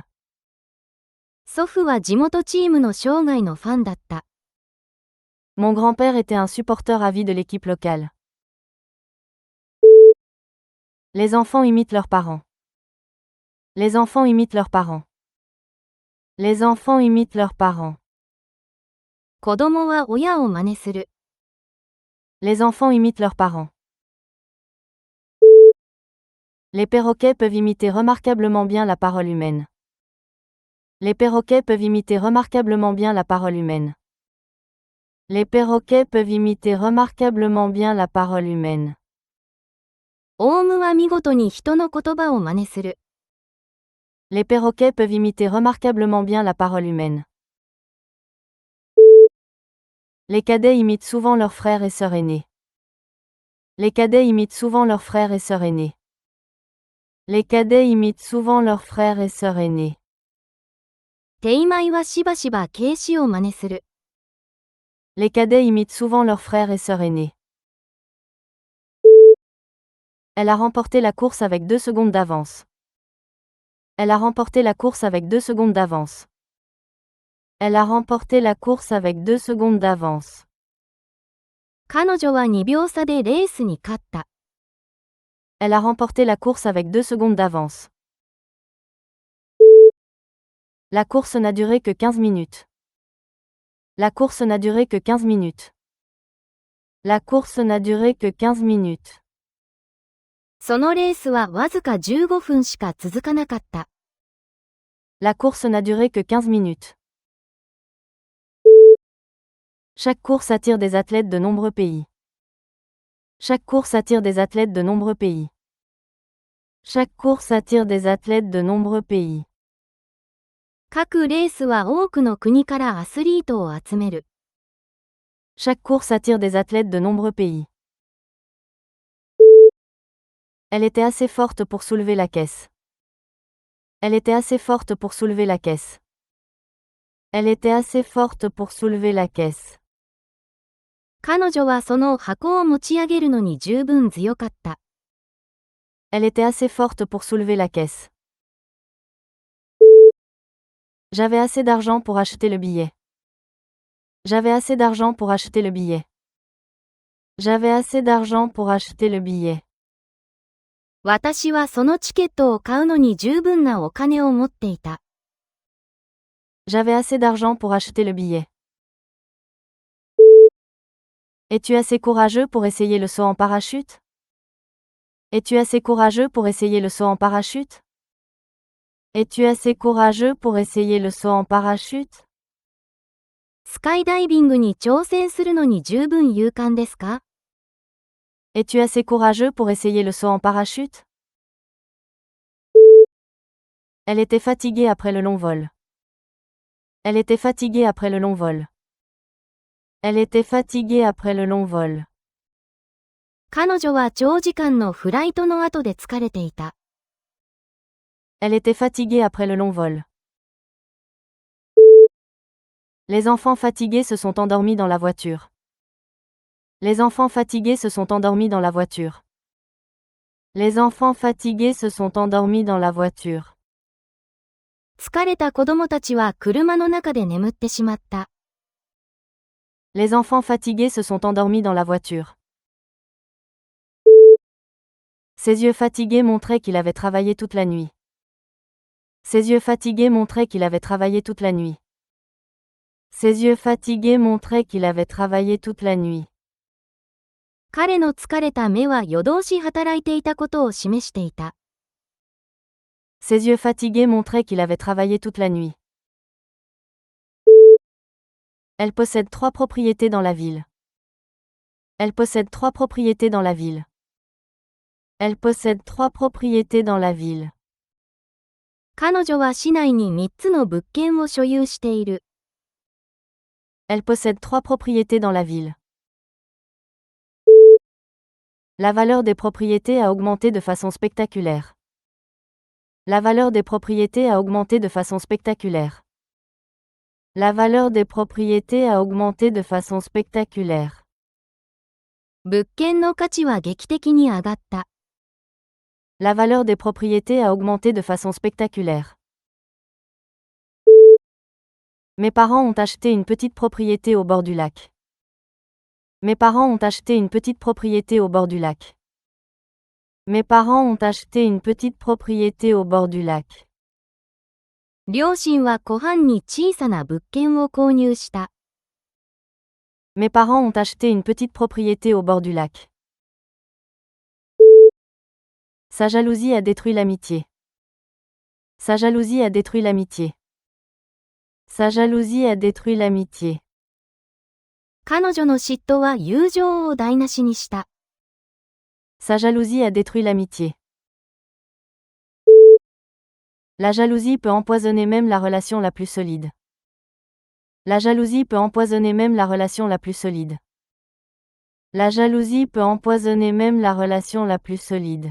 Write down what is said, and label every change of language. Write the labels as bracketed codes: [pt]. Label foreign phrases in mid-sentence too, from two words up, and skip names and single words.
[ja] 祖父は地元チームの生涯のファンだった。 [fr] Mon grand-père était un supporter à vie de l'équipe locale. Les enfants imitent leurs parents. Les enfants imitent leurs parents. Les enfants imitent leurs parents. [ja] 子供は親を真似する。 [fr] Les enfants imitent leurs parents. Les perroquets peuvent imiter remarquablement bien la parole humaine. Les perroquets peuvent imiter remarquablement bien la parole humaine. Les perroquets peuvent imiter remarquablement bien la parole humaine. [ja] オウムは見事に人の言葉を真似する。 [fr] Les perroquets peuvent imiter remarquablement bien la parole humaine. Les cadets imitent souvent leurs frères et sœurs aînés. Les cadets imitent souvent leurs frères et sœurs aînés. Les cadets imitent souvent leurs frères et sœurs aînés. [ja] テイマイはしばしば警視を真似する。 [fr] Les cadets imitent souvent leurs frères et sœurs aînés. Elle a remporté la course avec 2 secondes d'avance. Elle a remporté la course avec 2 secondes d'avance. Elle a remporté la course avec 2 secondes d'avance. [ja] 彼女は2秒差でレースに勝った。 [fr] Elle a remporté la course avec 2 secondes d'avance. La course n'a duré que 15 minutes. La course n'a duré que 15 minutes. La course n'a duré que 15 minutes. [ja] そのレースはわずか15分しか続かなかった。 [fr] La course n'a duré que 15 minutes. Chaque course attire des athlètes de nombreux pays. Chaque course attire des athlètes de nombreux pays. Chaque course attire des athlètes de nombreux pays. [ja] 各レースは多くの国からアスリートを集める。 [fr] Chaque course attire des athlètes de nombreux pays. Elle était assez forte pour soulever la caisse. Elle était assez forte pour soulever la caisse. Elle était assez forte pour soulever la caisse. [ja] 彼女はその箱を持ち上げるのに十分強かった。 [fr] Elle était assez forte pour soulever la caisse. J'avais assez d'argent pour acheter le billet. J'avais assez d'argent pour acheter le billet. J'avais assez d'argent pour acheter le billet. [ja] 私はそのチケットを買うのに十分なお金を持っていた。 [fr] J'avais assez d'argent pour acheter le billet. Es-tu assez courageux pour essayer le saut en parachute? Es-tu assez courageux pour essayer le saut en parachute? Es-tu assez courageux pour essayer le saut en parachute? [ja] スカイダイビングに挑戦するのに十分勇敢ですか？ [fr] Es-tu assez courageux pour essayer le saut en parachute? Elle était fatiguée après le long vol. Elle était fatiguée après le long vol. Elle était fatiguée après le long vol. [ja] 彼女は長時間のフライトの後で疲れていた。 [fr] Elle était fatiguée après le long vol. Les enfants fatigués se sont endormis dans la voiture. Les enfants fatigués se sont endormis dans la voiture. Les enfants fatigués se sont endormis dans la voiture. [ja] 疲れた子供たちは車の中で眠ってしまった。 [fr] Les enfants fatigués se sont endormis dans la voiture. Ses yeux fatigués montraient qu'il avait travaillé toute la nuit. Ses yeux fatigués montraient qu'il avait travaillé toute la nuit. Ses yeux fatigués montraient qu'il avait travaillé toute la nuit. [ja] 彼の疲れた目は夜通し働いていたことを示していた。 [fr] Ses yeux fatigués montraient qu'il avait travaillé toute la nuit. Elle possède 3 propriétés dans la ville. Elle possède 3 propriétés dans la ville. Elle possède 3 propriétés dans la ville. [ja] 彼女は市内に3つの物件を所有している。 [fr] Elle possède 3 propriétés dans la ville. La valeur des propriétés a augmenté de façon spectaculaire. La valeur des propriétés a augmenté de façon spectaculaire. La valeur des propriétés a augmenté de façon spectaculaire. [ja] 物件の価値は劇的に上がった。 [fr] La valeur des propriétés a augmenté de façon spectaculaire. Mes parents ont acheté une petite propriété au bord du lac. Mes parents ont acheté une petite propriété au bord du lac. Mes parents ont acheté une petite propriété au bord du lac. [ja] 両親は湖畔に小さな物件を購入した。 [fr] Mes parents ont acheté une petite propriété au bord du lac. Sa jalousie a détruit l'amitié. Sa jalousie a détruit l'amitié. Sa jalousie a détruit l'amitié. [ja] 彼女の嫉妬は友情を台無しにした。 [fr] Sa jalousie a détruit l'amitié. La jalousie peut empoisonner même la relation la plus solide. La jalousie peut empoisonner même la relation la plus solide. La jalousie peut empoisonner même la relation la plus solide.